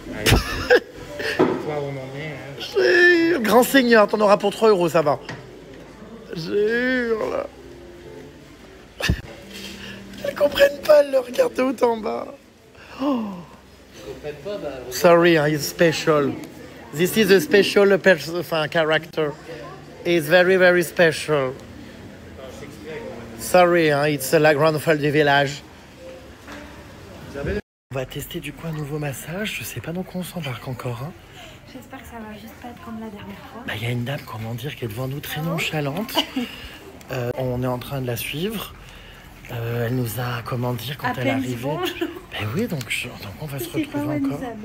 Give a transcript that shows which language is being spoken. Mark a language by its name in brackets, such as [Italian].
[French] Allez. Toi, on en est. Hein. Grand seigneur, t'en auras pour 3 €, ça va. Jure là. Elles comprennent pas, elles le regardent de haut en bas. Oh. Ils comprennent pas, bah. [English] Sorry, it's special. This is a special character. It's very, very special. Sorry, it's [French] la grande folle du village. On va tester du coup un nouveau massage. Je sais pas dans quoi on s'embarque encore. Hein. J'espère que ça va juste pas être comme la dernière fois. Bah, y a une dame, comment dire, qui est devant nous très nonchalante. On est en train de la suivre. Elle nous a, comment dire, quand elle est arrivée. Ben oui, donc on va se retrouver encore.